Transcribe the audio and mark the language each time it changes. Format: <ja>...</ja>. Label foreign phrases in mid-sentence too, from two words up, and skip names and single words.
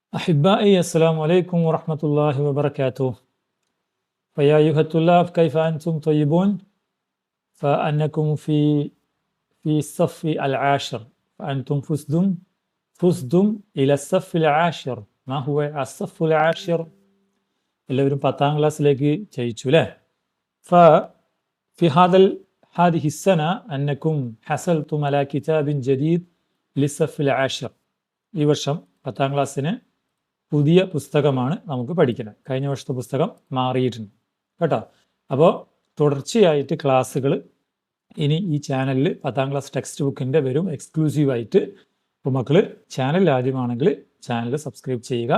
<ar>أحبائي السلام عليكم ورحمة الله وبركاته. فيا أيها الطلاب كيف أنتم طيبون؟ فأنكم في الصف العاشر، فأنتم فزتم إلى الصف العاشر. ما هو الصف العاشر؟</ar> <ml>എല്ലാവരും 10ാം ക്ലാസ്സിലേക്ക് ജയിച്ചു അല്ലേ?</ml> <ar>ففي هذه السنة أنكم حصلتم على كتاب جديد للصف العاشر.</ar> <ml>ഈ വർഷം 10ാം ക്ലാസ്സിന് പുതിയ പുസ്തകമാണ് നമുക്ക് പഠിക്കുന്നത്. കഴിഞ്ഞ വർഷത്തെ പുസ്തകം മാറിയിട്ടുണ്ട് കേട്ടോ. അപ്പോൾ തുടർച്ചയായിട്ട് ക്ലാസ്സുകൾ ഇനി ഈ ചാനലിൽ 10ാം ക്ലാസ്</ml> <en>text book</en> <ml>വരും എക്സ്ക്ലൂസീവായിട്ട്. അപ്പോൾ മക്കൾ ചാനൽ ആദ്യമാണെങ്കിൽ</ml> <en>channel subscribe</en> <ml>ചെയ്യുക.</ml>